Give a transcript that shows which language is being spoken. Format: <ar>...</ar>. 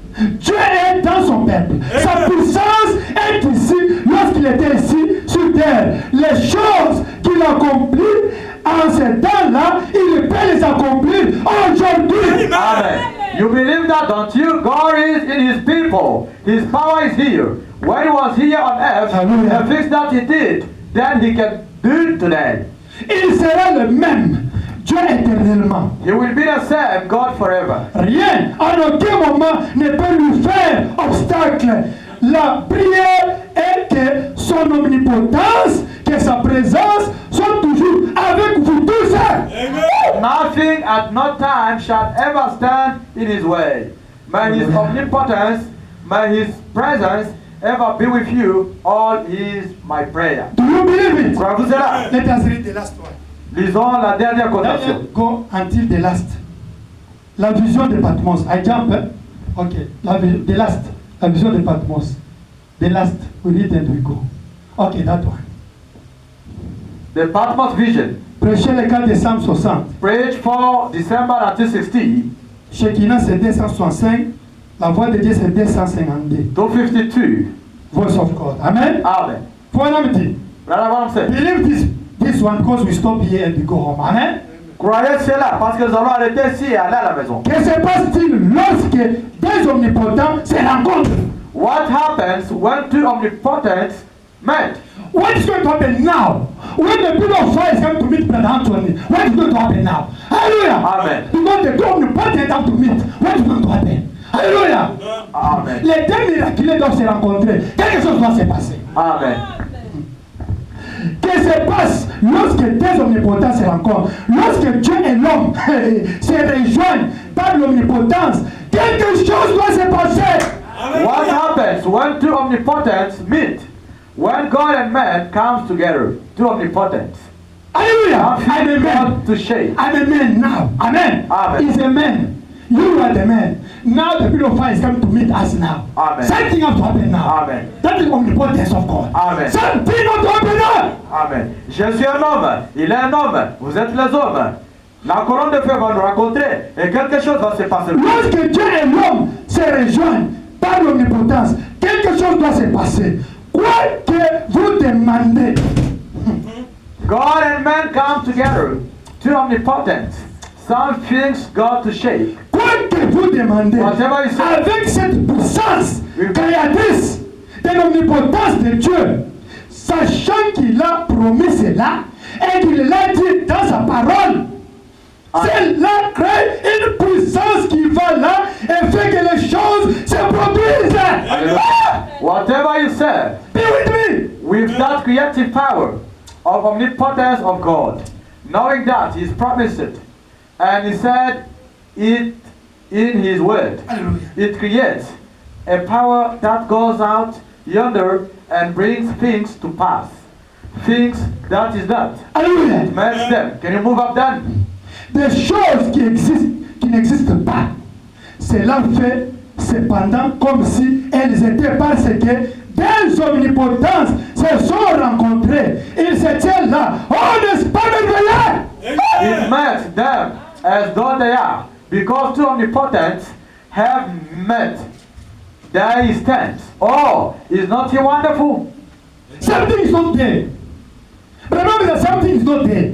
<fr>Dieu est dans son peuple. Sa puissance est ici lorsqu'il était ici sur terre. Les choses qu'il accomplit en ce temps-là, il peut les accomplir aujourd'hui. Amen.</fr> <en>You believe that, don't you? God is in His people. His power is here. When He was here on earth, Hallelujah. the things that He did, then He can do it today.</en> <fr>Il sera le même. Dieu éternellement.</fr> <en>He will be the same God forever.</en> <fr>Rien, en aucun moment, ne peut lui faire obstacle. La prière est que son omnipotence, que sa présence soit toujours avec vous tous.</fr> <en>Nothing at no time shall ever stand in His way. May His omnipotence, may His presence ever be with you. All is my prayer. Do you believe it?</en> <fr>Croyez-vous cela?</fr> <en>Let us read the last one.</en> <fr>Lisons la dernière quotation.</fr> <en>Let's go until the last.</en> <fr>La vision de Patmos.</fr> <en>I jump. Okay. The last. La vision de Patmos. The last. We read and we go. Okay, that one. The Patmos vision.</en> <fr>Prêchez le 4 décembre 60.</fr> <en>Preached for December 1960.</en> <fr>Shekinah c'est 265. La voix de Dieu c'est 252. 252.</fr> <en>Voice of God. Amen. Amen.</en> <fr>Voilà me dit.</fr> <en>Brother Branham said, Believe this one because we stop here and we go home. Amen.</en> <fr>croyez cela parce que nous allons arrêter ici et aller à la maison. Que se passe-t-il lorsque deux omnipotents se rencontrent?</fr> <en>What happens when two omnipotents met? What is going to happen now? When the people of fire is going to meet Brother Anthony, what is going to happen now? Hallelujah. Amen. Because the two omnipotents have to meet. What is going to happen? Hallelujah. Amen.</en> <fr>Les deux miraculés doivent se rencontrer. Quelque chose doit se passer. Amen. Que se passe lorsque deux omnipotents se rencontrent? Lorsque Dieu et l'homme se rejoignent par l'omnipotence, quelque chose doit se passer.</fr> <en>What happens when two omnipotents meet? When God and man comes together, two omnipotents. Hallelujah. I'm a man. God to shake. I'm a man now. Amen. Amen. He's a man. You are the man. Now the people of fire is coming to meet us now. Amen. Something has to happen now. Amen. That is omnipotence of God. Amen. Something has to happen now. Amen.</en> <fr>Je suis un homme, il est un homme, vous êtes les hommes. La colonne de feu va nous rencontrer et quelque chose va se passer. Lorsque Dieu et l'homme se rejoignent par l'omnipotence, quelque chose doit se passer. Quoi que vous demandez,</fr> <en>God and man come together, two omnipotents. Some things God to shake.</en> <fr>quoi que vous demandez,</fr> <en>Whatever you say.</en> <fr>avec cette puissance créatrice de l'omnipotence de Dieu, sachant qu'il a promis cela et qu'il l'a dit dans sa parole, cela crée une puissance qui va là et fait que les choses se produisent. Ah!</fr> <en>Whatever you say, Be with me. with that creative power of omnipotence of God, knowing that He's promised it, and He said it in His Word. Alléluia. It creates a power that goes out yonder and brings things to pass. Things that is not. Alléluia. Makes them. Can you move up then?</en> <fr>Des choses qui existent, qui n'existent pas. Cela fait cependant comme si elles étaient parce que des omnipotences se sont rencontrées. Ils se tiennent là. Oh, n'est-ce pas merveilleux?</fr> <en>It makes them as though they are, because two omnipotents have met. They stand. Oh, is not He wonderful? Something is not there. Remember that something is not there.</en>